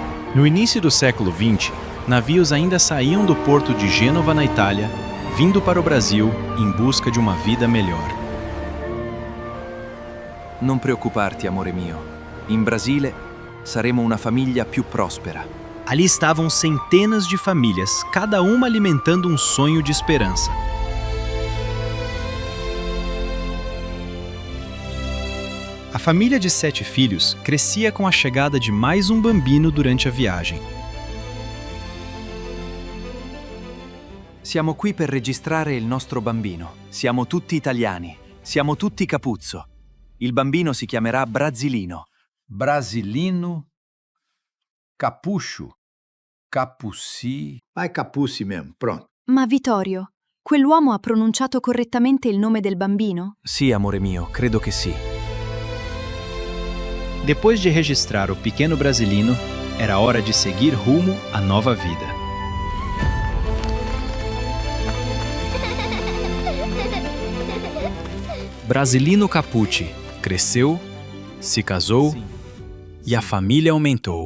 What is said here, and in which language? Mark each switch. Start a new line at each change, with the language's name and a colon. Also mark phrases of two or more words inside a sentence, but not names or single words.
Portuguese: No início do século XX, navios ainda saíam do porto de Gênova, na Itália, vindo para o Brasil em busca de uma vida melhor.
Italian: Non preoccuparti, amore mio. In Brasile saremo una famiglia più prospera.
Portuguese: Ali estavam centenas de famílias, cada uma alimentando um sonho de esperança. A família de 7 filhos crescia com a chegada de mais um bambino durante a viagem.
Italian: Siamo qui per registrare il nostro bambino. Siamo tutti italiani. Siamo tutti Capuzzo. Il bambino si chiamerà Brasilino. Brasilino, Capuccio, Capucci.
Portuguese: Vai Capucci mesmo, pronto.
Italian: Ma Vittorio, quell'uomo ha pronunciato correttamente il nome del bambino? Sì, amore mio, credo che sì.
Portuguese: Depois de registrar o pequeno Brasilino, era hora de seguir rumo à nova vida. Brasilino Capucci cresceu, se casou e a família aumentou.